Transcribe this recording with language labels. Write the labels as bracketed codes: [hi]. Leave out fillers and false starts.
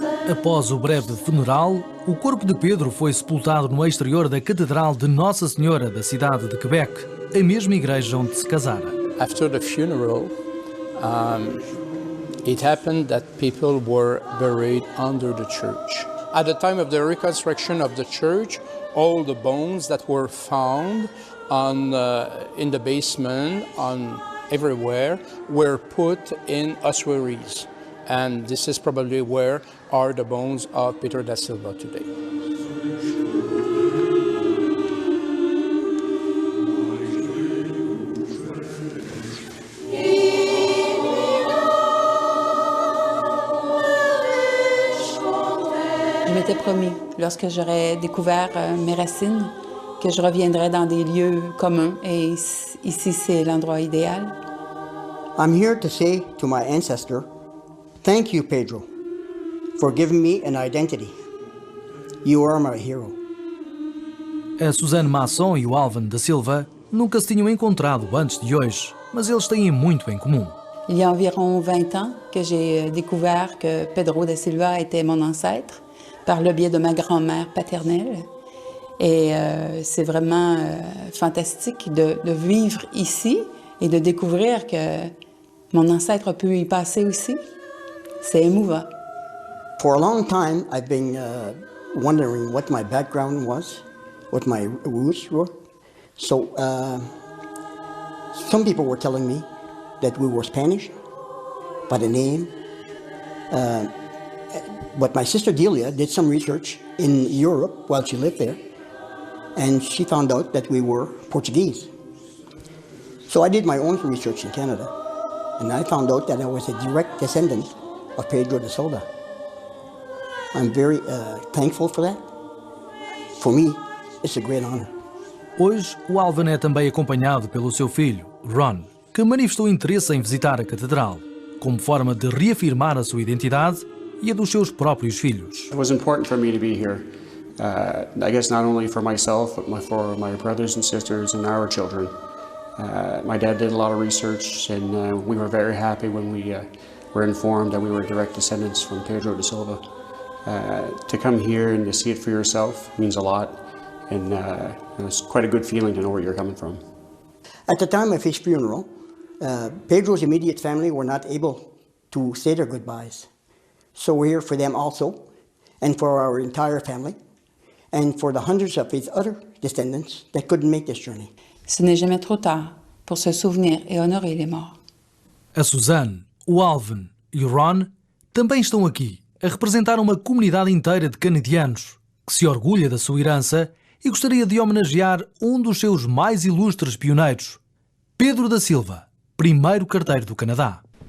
[pt] Após o breve funeral, o corpo de Pedro foi sepultado no exterior da Catedral de Nossa Senhora da cidade de Quebec, a mesma igreja onde se casara. [en] After the funeral, it happened that people were buried under the church. At the time of the reconstruction of the church, all the bones that were found in the basement, everywhere, were put in ossuaries. And this is probably where are the bones of Pedro da Silva today. [fr] Je m'étais promis, lorsque j'aurais découvert mes racines, que je reviendrais dans des lieux communs, et ici c'est l'endroit idéal. [en] I'm here to say to my ancestor, thank you, Pedro, for giving me an identity. You are my hero. [pt] A Suzanne Masson e o Alvin da Silva nunca se tinham encontrado antes de hoje, mas eles têm muito em comum. [fr] Il y a environ 20 ans que j'ai découvert que Pedro da Silva était mon ancêtre par le biais de ma grand-mère paternelle. Et c'est vraiment fantastique de vivre ici et de découvrir que mon ancêtre a pu y passer aussi. C'est émouvant. [en] For a long time, I've been wondering what my background was, what my roots were. So some people were telling me that we were Spanish by the name. But my sister Delia did some research in Europe while she lived there, and she found out that we were Portuguese. So I did my own research in Canada, and I found out that I was a direct descendant of Pedro da Silva. I'm very thankful for that. For me, it's a great honor. [pt] Hoje, o Alvin é também acompanhado pelo seu filho, Ron, que manifestou interesse em visitar a catedral, como forma de reafirmar a sua identidade e a dos seus próprios filhos. [en] It was important for me to be here. I guess not only for myself, but for my brothers and sisters and our children. My dad did a lot of research, and we were very happy when we were informed that we were direct descendants from Pedro da Silva. To come here and to see it for yourself means a lot, and it's quite a good feeling to know where you're coming from. At the time of his funeral, Pedro's immediate family were not able to say their goodbyes. So we're here for them also, and for our entire family, and for the hundreds of his other descendants that couldn't make this journey. [fr] Ce n'est jamais trop tard pour se souvenir et honorer les morts. [pt] A Suzanne, o Alvin e o Ron também estão aqui a representar uma comunidade inteira de canadianos que se orgulha da sua herança e gostaria de homenagear um dos seus mais ilustres pioneiros, Pedro da Silva, primeiro carteiro do Canadá.